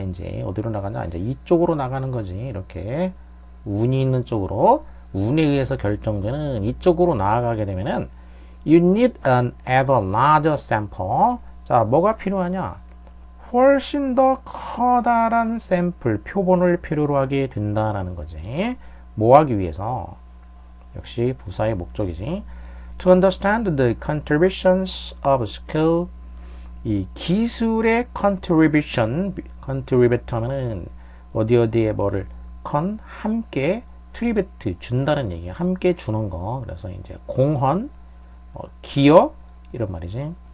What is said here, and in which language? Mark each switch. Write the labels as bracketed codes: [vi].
[ko] 이제 어디로 나가냐? 이제 이쪽으로 나가는 거지. 이렇게 운이 있는 쪽으로 운에 의해서 결정되는 이쪽으로 나아가게 되면은 [en] you need an ever larger sample. [ko] 자, 뭐가 필요하냐? 훨씬 더 커다란 샘플, 표본을 필요로 하게 된다라는 거지. 뭐 하기 위해서? 역시 부사의 목적이지. [en] To understand the contributions of skill. [ko] 이 기술의 contribute 하면은 어디에 뭐를 함께 트리비트 준다는 얘기야. 함께 주는 거. 그래서 이제 공헌 기여 이런 말이지.